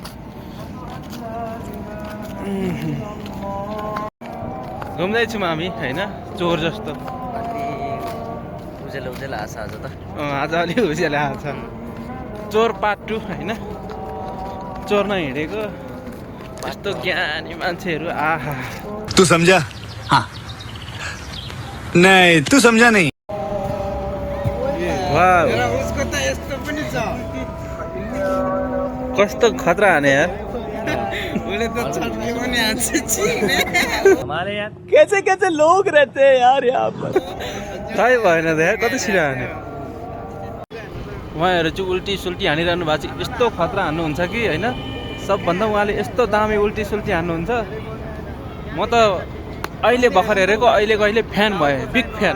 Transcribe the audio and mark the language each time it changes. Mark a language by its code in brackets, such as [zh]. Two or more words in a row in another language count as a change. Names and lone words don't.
[ne] घुम्दैछौँ हामी होइन, चोर जस्तो। उजेल उजेल आछ आज त। आज अलि उज्यालो आएको छ। चोर पार्ट 2 होइन। चोर्न हिँडेको यस्तो ज्ञानी मान्छेहरू। आहा [hi] तू समझा? हाँ नहीं तू समझा नहीं। वाह [ne] उसको त यस्तो पनि छ। कस्तो खतरा हाने यार। उसले त छट्के पनि हान्छ छिने। [hi] हमारे यार कैसे कैसे लोग रहते हैं यार यहाँ पर। [ne] थाहै भएन त यार, कति छिटो हाने। उहाँहरू चाहिँ उल्टी सुल्टी हानिरहनु भएको छ। यस्तो खतरा हान्नुहुन्छ कि होइन। सबभन्दा उहाँले यस्तो दामी उल्टी सुल्टी हान्नुहुन्छ। म त अहिले भर्खर हेरेको, अहिलेको अहिले फ्यान भएँ, [en] big fan.